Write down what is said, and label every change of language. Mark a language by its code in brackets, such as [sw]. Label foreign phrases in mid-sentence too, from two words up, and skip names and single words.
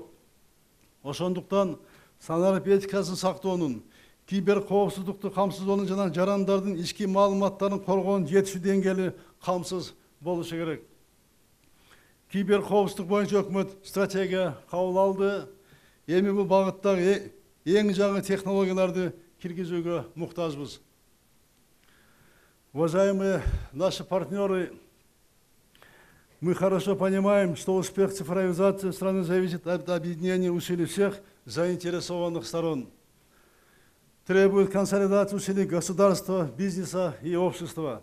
[ky] Ошондуктан саналык этикасын сактоонун, кибер коопсуздукту камсыздоонун жана жарандардын ички маалыматтарын коргоонун жетишүү деңгээли камсыз болушу керек. Кибер коопсуздук боюнча өкмөт стратегия кабыл алды. Эми бул багыттагы эң жаңы технологияларды киргизүүгө муктажбыз. [ru] Уважаемые наши партнеры, мы хорошо понимаем, что успех цифровизации страны зависит от объединения усилий всех заинтересованных сторон. Требует консолидации усилий государства, бизнеса и общества.